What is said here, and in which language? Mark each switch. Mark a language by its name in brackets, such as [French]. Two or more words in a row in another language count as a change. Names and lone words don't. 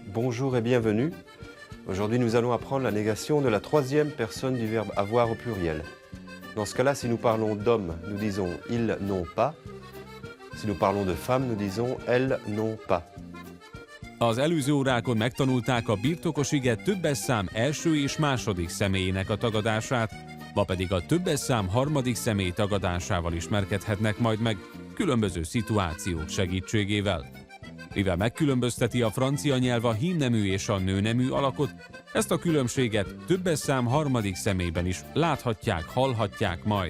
[French] bonjour et bienvenue. Aujourd'hui, nous allons apprendre la négation de la troisième personne du verbe avoir au pluriel. Dans ce cas-là, si nous parlons d'hommes, nous disons « ils n'ont pas ». Si nous parlons de femmes, nous disons « elles n'ont pas ». [Hungarian] Az előző órákon megtanulták a birtokos ige többes szám első és második személyének a tagadását, ma pedig a többes szám harmadik személy tagadásával ismerkedhetnek majd meg különböző szituációk segítségével. Mivel megkülönbözteti a francia nyelv a hímnemű és a nőnemű alakot, ezt a különbséget többes szám harmadik személyben is láthatják, hallhatják majd.